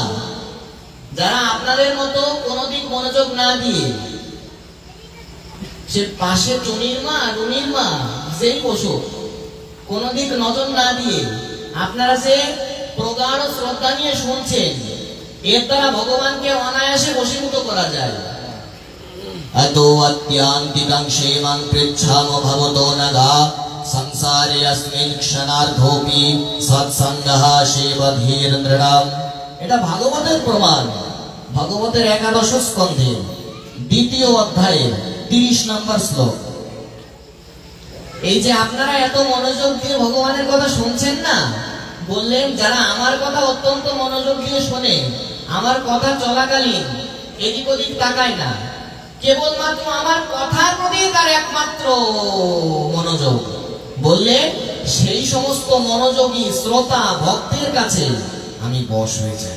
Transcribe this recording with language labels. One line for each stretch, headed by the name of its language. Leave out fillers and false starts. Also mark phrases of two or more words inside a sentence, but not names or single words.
Bangla: যারা আপনাদের মতো কোনদিন মনোযোগ না দিয়ে, সে পাশে টুনির মা রুনির মা যেই বসুক, কোনদিক নজর না দিয়ে আপনারা যে প্রগাঢ় শ্রদ্ধা নিয়ে শুনছেন, এর দ্বারা ভগবানকে অনায়াসে বশীভূত করা যায়।
Sanskrit: अतो अत्यान्तिकं क्षेमं पृच्छामो भवतो नघा संसारे अस्मिन् क्षणार्धोऽपि सत्सङ्गः सेवधीर्नृणाम्।
Bangla: এটা ভাগবতের প্রমাণ। ভাগবতের 11 স্কন্ধের 2য় অধ্যায়ের 30 নম্বর শ্লোক। এই যে আপনারা এত মনোযোগ দিয়ে ভগবানের কথা শুনছেন না, বললেন যারা আমার কথা অত্যন্ত মনোযোগ দিয়ে শোনে, আমার কথা চলাকালীন এদিক ওদিক তাকায় না, কেবলমাত্র আমার কথার প্রতি তার একমাত্র মনোযোগ, বললে সেই সমস্ত মনোযোগী শ্রোতা ভক্তের কাছে আমি বশ হয়ে যাই।